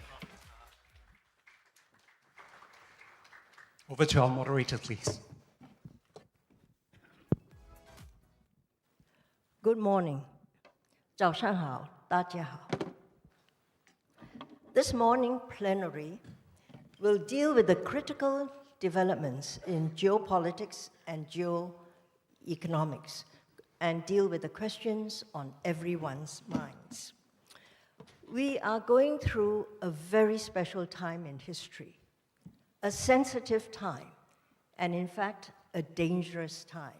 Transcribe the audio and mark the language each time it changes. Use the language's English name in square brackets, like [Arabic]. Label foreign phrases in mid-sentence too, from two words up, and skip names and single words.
[English] Over to our moderator, please. Good morning. [Chinese] 早上好，大家好。 [English] This morning plenary will deal with the critical developments in geopolitics and geoeconomics and deal with the questions on everyone's minds. We are going through a very special time in history, a sensitive time, and in fact, a dangerous time.